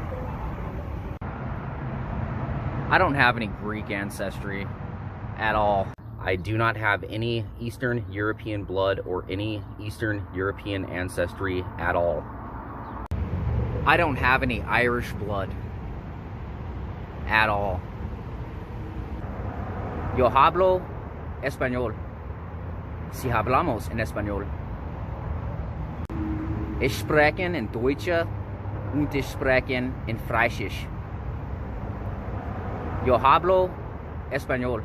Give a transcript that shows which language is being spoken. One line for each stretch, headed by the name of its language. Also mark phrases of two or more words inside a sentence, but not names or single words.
English: I don't have any Greek ancestry at all. I do not have any Eastern European blood or any Eastern European ancestry at all. I don't have any Irish blood at all.
Spanish: Yo hablo español. Si hablamos en español.
German: Ich sprechen in Deutsche und ich sprechen in Fränkisch.
Spanish: Yo hablo español.